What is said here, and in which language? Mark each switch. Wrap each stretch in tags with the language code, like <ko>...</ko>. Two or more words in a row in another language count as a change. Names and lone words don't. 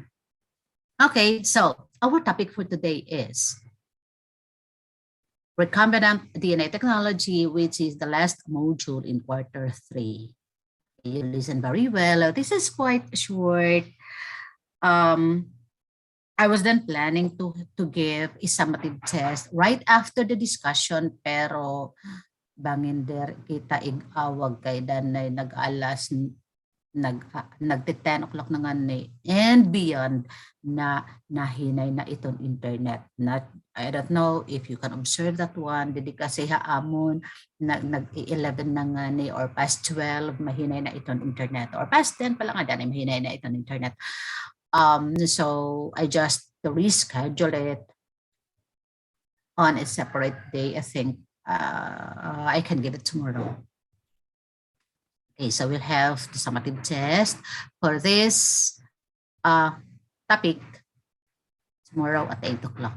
<en>Okay, so our topic for today is recombinant DNA technology, which is the last module in quarter 3. You listen very well. This is quite short. I was then planning to give a summative test right after the discussion,</en> <war>pero banginder kita ig-awag kay danay nag-alas nagte 10 o'clock na nga ni</war> <en>and beyond</en> <war>na nahinay na itong internet.</war> <en>I don't know if you can observe that one.</en> <war>Didi kasi haamon nag-11 na nga ni</war> <en>or past 12</en> <war>mahinay na itong internet</war> <en>or past 10</en> <war>pala nga danay mahinay na itong internet.</war> <en>So I just reschedule it on a separate day. I think I can give it tomorrow. Okay, so we'll have the summative test for this topic tomorrow at 8 o'clock.</en>